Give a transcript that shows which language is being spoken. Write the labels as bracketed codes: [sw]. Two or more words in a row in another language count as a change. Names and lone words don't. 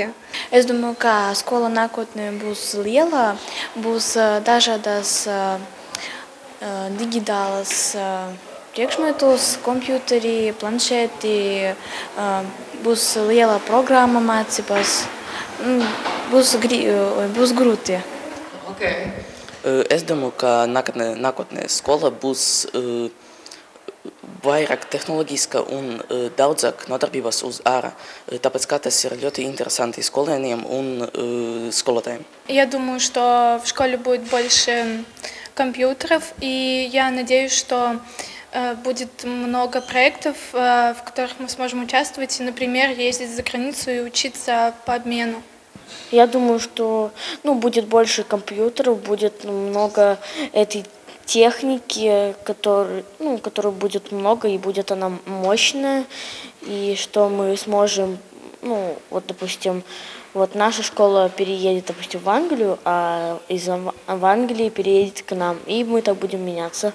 [lv] Es domāju, ka skola nākotnē būs liela, būs dažādas digitālas priekšmetus, kompjuteri, planšeti, būs liela programma mācības, būs grūti. [en] Okay. [lv] Es domāju, ka nākotnē skola būs vairāk tehnoloģiska un daudzāk nodarbības uz ārā, tāpēc kā tas ir ļoti interesanti skolēniem un сколотаем. [ru] Я думаю, что в школе будет больше компьютеров, и я надеюсь, что будет много проектов, в которых мы сможем участвовать, и, например, ездить за границу и учиться по обмену. Я думаю, что будет больше компьютеров, будет много этой техники, которой будет много, и будет она мощная, и что мы сможем, допустим, наша школа переедет, допустим, в Англию, а в Англии переедет к нам, и мы так будем меняться.